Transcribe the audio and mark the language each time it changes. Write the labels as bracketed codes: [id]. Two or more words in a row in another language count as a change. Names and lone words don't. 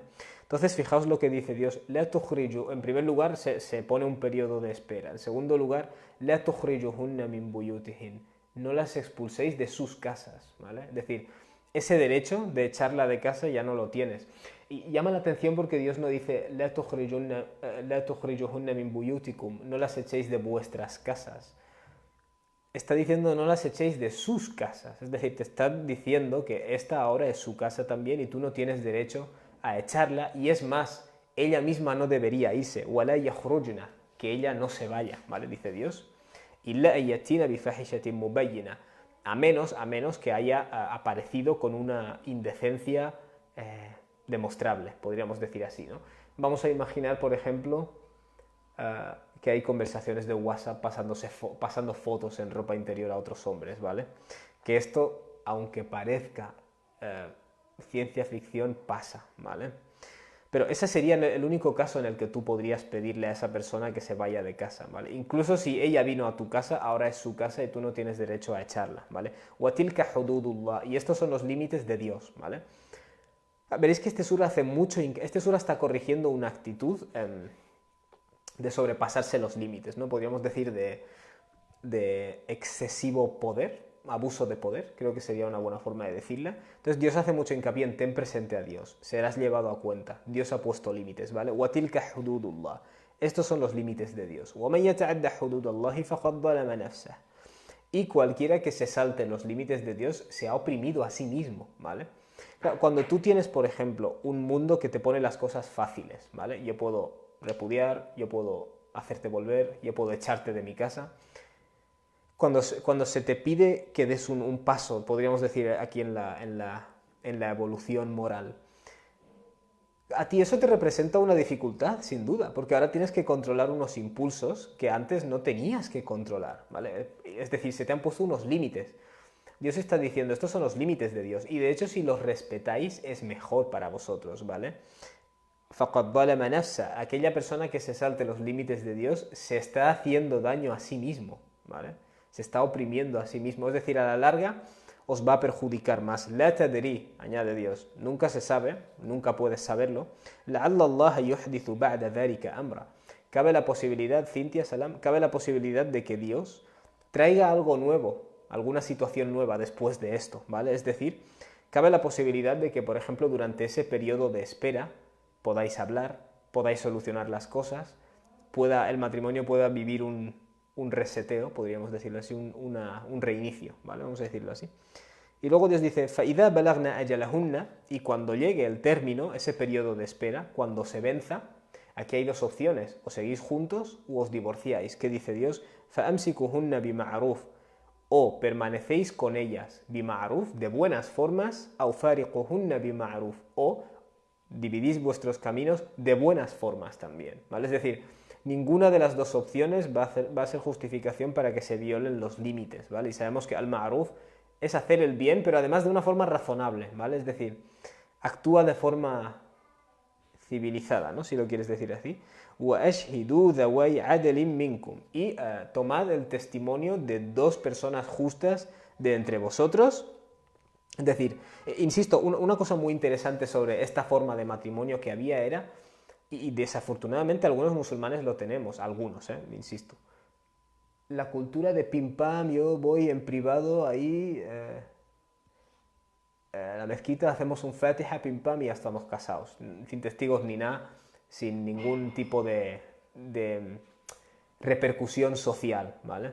[es] Entonces, fijaos lo que dice Dios, [ar] لا تخرجوا, [es] en primer lugar se pone un periodo de espera, en segundo lugar, [ar] لا تخرجوهن من بيوتهن, [es] no las expulséis de sus casas, ¿vale? Es decir, ese derecho de echarla de casa ya no lo tienes. Y llama la atención porque Dios no dice [ar] لا تخرجوهن من بيوتكم, [es] no las echéis de vuestras casas. Está diciendo no las echéis de sus casas, es decir, te está diciendo que esta ahora es su casa también y tú no tienes derecho a echarla, y es más, ella misma no debería irse, [ar] ولا يخرجن, [es] que ella no se vaya, ¿vale? Dice Dios. [ar] إلا أن يأتين بفاحشة مبينة, [es] a menos que haya aparecido con una indecencia demostrable, podríamos decir así, ¿no? Vamos a imaginar, por ejemplo, que hay conversaciones de WhatsApp pasando fotos en ropa interior a otros hombres, ¿vale? Que esto, aunque parezca ciencia ficción, pasa, ¿vale? Pero ese sería el único caso en el que tú podrías pedirle a esa persona que se vaya de casa, ¿vale? Incluso si ella vino a tu casa, ahora es su casa y tú no tienes derecho a echarla, ¿vale? [ar] وَتِلْكَ حُدُودُ, [es] y estos son los límites de Dios, ¿vale? Veréis que este sura está corrigiendo una actitud de sobrepasarse los límites, ¿no? Podríamos decir de excesivo poder, abuso de poder, creo que sería una buena forma de decirla. Entonces Dios hace mucho hincapié en ten presente a Dios, serás llevado a cuenta, Dios ha puesto límites, ¿vale? [ar] وَتِلْكَ حُدُودُ اللَّهِ. [es] Estos son los límites de Dios. [ar] وَمَنْ يَتَعَدَّ حُدُودَ اللَّهِ فَقَدْ ظَلَمَ نَفْسَهُ. [es] Y cualquiera que se salte los límites de Dios se ha oprimido a sí mismo, ¿vale? Claro, cuando tú tienes, por ejemplo, un mundo que te pone las cosas fáciles, ¿vale? Yo puedo repudiar, yo puedo hacerte volver, yo puedo echarte de mi casa. Cuando se te pide que des un paso, podríamos decir aquí en la evolución moral, a ti eso te representa una dificultad, sin duda, porque ahora tienes que controlar unos impulsos que antes no tenías que controlar, ¿vale? Es decir, se te han puesto unos límites. Dios está diciendo, estos son los límites de Dios, y de hecho si los respetáis es mejor para vosotros, ¿vale? [ar] فَقَدْ ظَلَمَ نَفْسَهُ. [es] Aquella persona que se salte los límites de Dios se está haciendo daño a sí mismo, ¿vale? Se está oprimiendo a sí mismo, es decir, a la larga os va a perjudicar más. [ar] لا تدري, [es] añade Dios, nunca se sabe, nunca puedes saberlo. [ar] لَعَلَّ اللَّهَ يُحْدِثُ بَعْدَ ذَلِكَ أَمْرًا. [es] Cabe la posibilidad, Cintia Salam, cabe la posibilidad de que Dios traiga algo nuevo, alguna situación nueva después de esto, ¿vale? Es decir, cabe la posibilidad de que, por ejemplo, durante ese periodo de espera podáis hablar, podáis solucionar las cosas, el matrimonio pueda vivir un reseteo, podríamos decirlo así, un reinicio, ¿vale? Vamos a decirlo así. Y luego Dios dice, [ar] فَإِذَا بَلَغْنَا أَجَلَهُنَّ. [es] Y cuando llegue el término, ese periodo de espera, cuando se venza, aquí hay dos opciones, o seguís juntos o os divorciáis. ¿Qué dice Dios? [ar] فَأَمْسِكُهُنَّ بِمَعْرُوفٍ. [es] O permanecéis con ellas bima'ruf, de buenas formas, [ar] أَوْ فَارِقُهُنَّ بِمَعْرُوفٍ. [es] O dividís vuestros caminos de buenas formas también, ¿vale? Es decir, ninguna de las dos opciones va a ser justificación para que se violen los límites, ¿vale? Y sabemos que al-ma'ruf es hacer el bien, pero además de una forma razonable, ¿vale? Es decir, actúa de forma civilizada, ¿no? Si lo quieres decir así. [ar] وَأَشْهِدُوا ذَوَيْ عَدْلٍ مِّنْكُمْ. [es] Y tomad el testimonio de dos personas justas de entre vosotros. Es decir, insisto, una cosa muy interesante sobre esta forma de matrimonio que había era, y desafortunadamente algunos musulmanes lo tenemos, algunos, insisto, la cultura de pim pam, yo voy en privado ahí, a la mezquita, hacemos un fatiha, pim pam y ya estamos casados, sin testigos ni nada, sin ningún tipo de repercusión social, ¿vale?